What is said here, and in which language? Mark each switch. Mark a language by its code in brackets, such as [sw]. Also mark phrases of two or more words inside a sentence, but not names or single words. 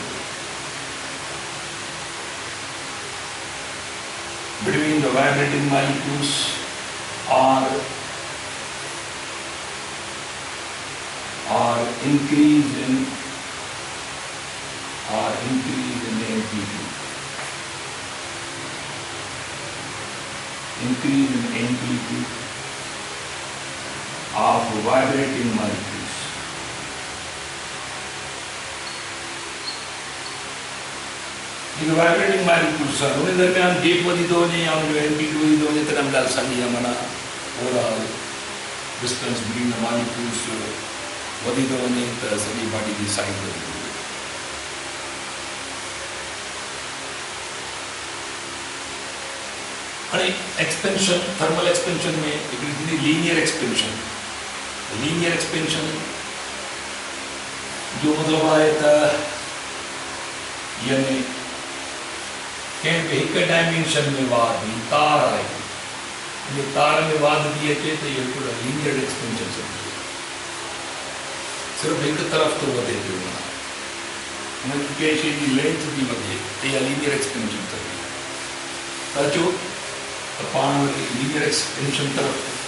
[en] or increase in amplitude of vibrating molecules. The vibrating molecules are [sd] उन दरमियान गैप वधी थो वञे या उनजो एम्पलीट्यूड वधी थो वञे त हिन ॻाल्हि साॻी आहे माना [en] overall distance between the molecules [sd] वधी थो वञे त सॼी बॉडी जी साइज़ वधी थी वञे हाणे [en] expansion thermal expansion [sd] में हिकिड़ी थींदी [en] linear expansion [sd] जो मतिलबु आहे त यानी कंहिं बि हिकु डायमेंशन में वाध तार आहे इन तार में वाध थी अचे त इहो हिकिड़ो [en] linear expansion [sd] समझो सिर्फ एक तरफ तो वधे पियो हुन कंहिं शइ जी लेंथ थी वधे त इहा [en] linear expansion [sd] थी त अचो त पाण वरी [en] linear expansion [sd] तरफ़